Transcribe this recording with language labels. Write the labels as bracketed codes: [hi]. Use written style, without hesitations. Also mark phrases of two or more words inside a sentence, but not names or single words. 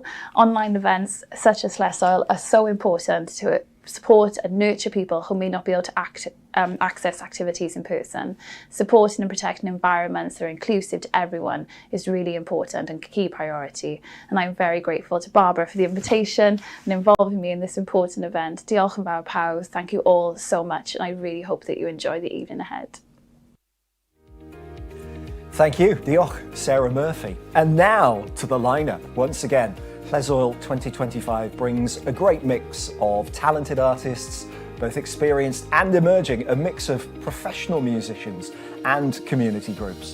[en] Online events such as Lleswyl are so important to support and nurture people who may not be able to access activities in person. Supporting and protecting environments that are inclusive to everyone is really important and a key priority. And I'm very grateful to Barbara for the invitation and involving me in this important event. [cy] Diolch yn fawr pawb. [en] Thank you all so much, and I really hope that you enjoy the evening ahead. Thank you, diolch, Sarah Murphy. And now to the lineup. Once again, Lleswyl 2025 brings a great mix of talented artists, both experienced and emerging, a mix of professional musicians and community groups.